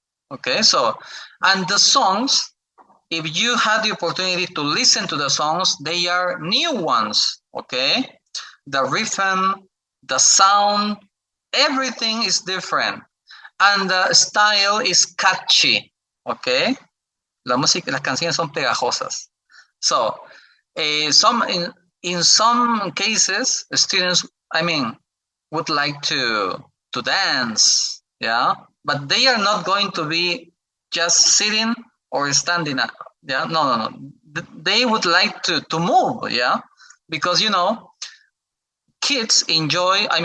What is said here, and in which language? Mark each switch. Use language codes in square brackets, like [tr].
[en] Okay, so, and the songs, if you had the opportunity to listen to the songs, they are new ones, okay? The rhythm, the sound, everything is different. And the style is catchy, okay? [es] La música, las canciones son pegajosas. [en] So, in some cases, students, would like to dance, yeah, but they are not going to be just sitting or standing up, yeah. No. They would like to move, yeah, because kids enjoy.